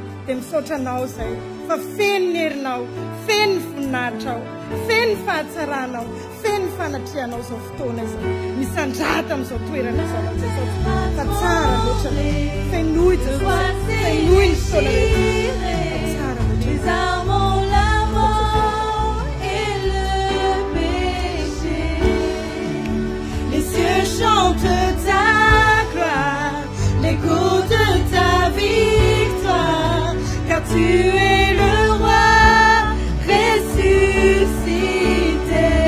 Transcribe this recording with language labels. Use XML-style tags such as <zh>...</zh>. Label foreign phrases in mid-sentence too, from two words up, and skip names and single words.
<mg>dia misaotra anao izay fa feno ny herinao, feno ny voninahitra ao, feno ny fahatsaranao, feno ny fanatrianao izao fotoana izao. Misandrata amin'izao toerana izao Lord Jesosy. Fa tsara loatra, fenoy Jesosy, fenoy ny fotoana rehetra. Tsara loatra.</mg> <fr>Chante ta gloire, l'écho de ta victoire, car tu es le roi ressuscité.</fr>